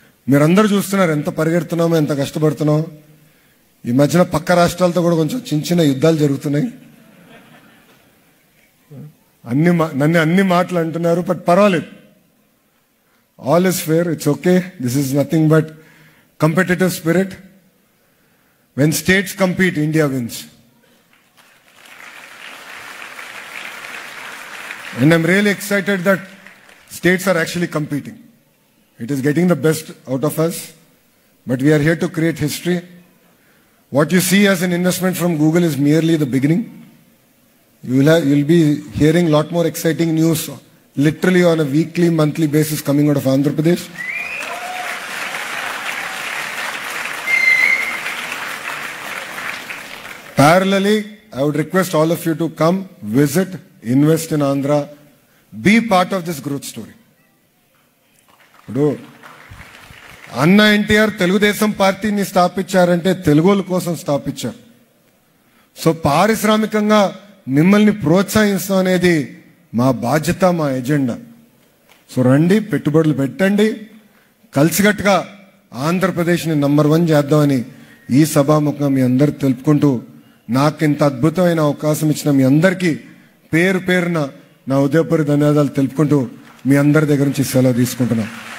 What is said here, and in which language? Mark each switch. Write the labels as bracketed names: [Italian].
[Telugu] మీరందరూ చూస్తున్నారు ఎంత పరిగెడుతున్నామో ఎంత కష్టపడుతున్నామో. ఈ మధ్యన పక్క రాష్ట్రాలతో కూడా కొంచెం చిన్న చిన్న యుద్ధాలు జరుగుతున్నాయి. నన్ను అన్ని మాటలు అంటున్నారు, బట్ పర్వాలేదు. [English] All is fair, it's okay. This is nothing but competitive spirit. When states compete, India wins. And I'm really excited that states are actually competing. It is getting the best out of us, but we are here to create history. What you see as an investment from Google is merely the beginning. You'll be hearing a lot more exciting news literally on a weekly, monthly basis coming out of Andhra Pradesh. Parallelly, I would request all of you to come, visit, invest in Andhra, be part of this growth story. [Telugu] ఇప్పుడు అన్న ఎన్టీఆర్ తెలుగుదేశం పార్టీని స్థాపించారంటే తెలుగోళ్ళ కోసం స్థాపించారు. So పారిశ్రామికంగా మిమ్మల్ని ప్రోత్సహిస్తాం అనేది మా బాధ్యత, మా ఎజెండా. సో రండి, పెట్టుబడులు పెట్టండి, కలిసికట్టుగా ఆంధ్రప్రదేశ్ని నంబర్ 1 చేద్దామని ఈ సభాముఖంగా మీ అందరు తెలుపుకుంటూ, నాకు ఇంత అద్భుతమైన అవకాశం ఇచ్చిన మీ అందరికీ పేరు పేరున నా ఉదయపూర్వక ధన్యవాదాలు తెలుపుకుంటూ మీ అందరి దగ్గర నుంచి సెలవు తీసుకుంటున్నాను.